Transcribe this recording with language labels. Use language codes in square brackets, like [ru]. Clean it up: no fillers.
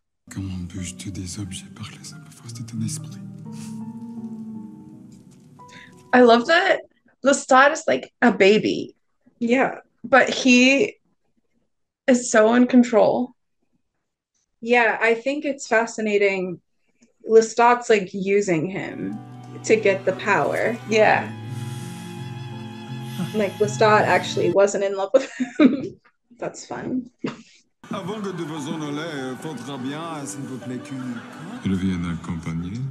[fr] Comment puis-je tuer des objets par la simple force de ton esprit? [en] I love that Lestat is like a baby. Yeah. But he is so in control. Yeah, I think it's fascinating. Lestat's like using him to get the power. Yeah. Like Lestat actually wasn't in love with him. That's fun. [fr] Avant que de vous en aller, faudra bien, s'il vous plaît, qu'elle vienne accompagner.